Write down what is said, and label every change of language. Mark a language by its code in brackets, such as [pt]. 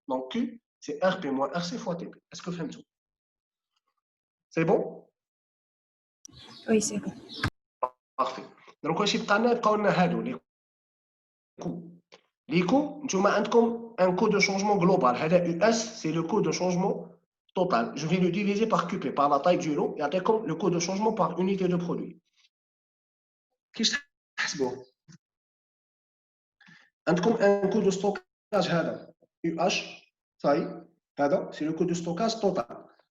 [fr] Donc Q c'est RP moins RC fois TP. Est-ce que [ar] فهمتوا؟ [fr] C'est bon? Oui, c'est bon. Parfait. Donc [ar] واش يبقى لنا؟ يبقاو لنا هادو لي كو. [fr] Les coûts, [ar] نتوما عندكم [fr] un coût de changement global. هذا US c'est le coût de changement total. Je vais le diviser par QP, par la taille du lot. [ar] يعطيكم [fr] le coût de changement par unité de produit. [ar] كيفاش تحسبوه؟ عندكم [fr] un coût de stockage [ar] هذا UH صاي هذا [fr] c'est le coût de stockage total.